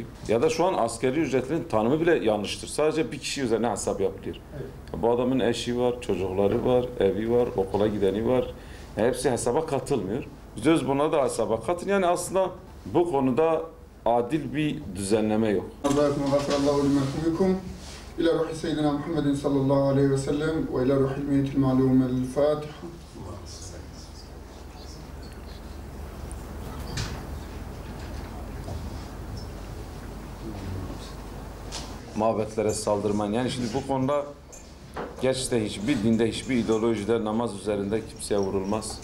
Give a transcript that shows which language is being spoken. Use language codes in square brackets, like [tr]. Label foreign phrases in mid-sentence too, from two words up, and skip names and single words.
[tr] Ya da şu an asgari ücretin tanımı bile yanlıştır. Sadece bir kişi üzerine hesap yapılıyor. Evet. Bu adamın eşi var, çocukları var, evi var, okula gideni var. Hepsi hesaba katılmıyor. Biz buna da hesaba katın. Yani aslında bu konuda adil bir düzenleme yok. [ar] إلى روح سيدنا محمد صلى الله عليه وسلم وإلى روح الميت المعلوم الفاتحة. [tr] Mabetlere saldırman. Yani şimdi bu konuda gerçekten hiçbir dinde, hiçbir ideolojide namaz üzerinde kimseye vurulmaz.